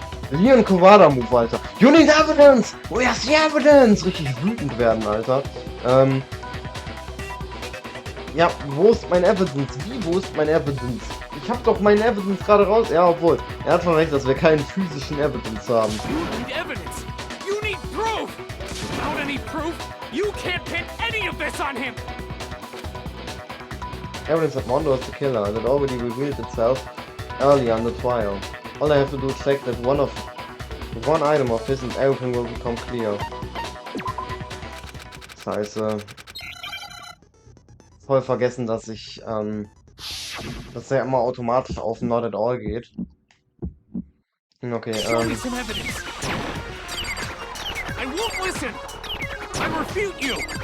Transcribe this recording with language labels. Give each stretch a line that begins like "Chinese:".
English: Leon Kowada Move, Alter. You need evidence! Where's the evidence?
German: Richtig wütend werden, Alter. Ja, wo ist mein Evidence? Wie, wo ist mein Evidence? Ich hab doch mein Evidence gerade raus. Ja, obwohl, er hat schon recht, dass wir keinen physischen Evidence haben.
English: You need evidence! You need proof! Without any proof, you can't pin any of this on him! Evidence that Mondo is the killer, and it already revealed itself earlier in the trial. All I have to do is check that one item of his and everything will become clear.
German: Scheiße. Voll vergessen, dass ich, dass der immer automatisch auf
English: Not at All
German: geht.
English: Okay, Show me some evidence. I won't listen. I refute you.